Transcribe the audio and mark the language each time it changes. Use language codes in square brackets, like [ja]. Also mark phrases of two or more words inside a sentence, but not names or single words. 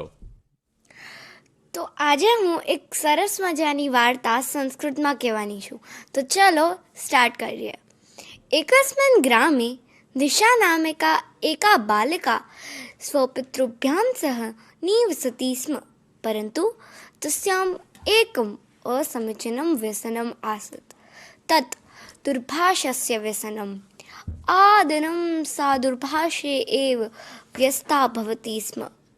[gu] તો આજે હું એક સરસ મજાની વાર્તા સંસ્કૃતમાં કહેવાની છું. તો ચલો સ્ટાર્ટ કરીએ. [sa] એકસ્મિन् ગ્રામે દિશા નામિકા એકા બાલિકા સ્વપિતૃભ્યાં સહ નિવસતિ સ્મ, પરંતુ તસ્યાम् એકम् असमीचीनं व्यसनम् आसीत्. तत् दुर्भाषस्य व्यसनम्. आदिनं सा दुर्भाषे एव व्यस्ता भवति स्म.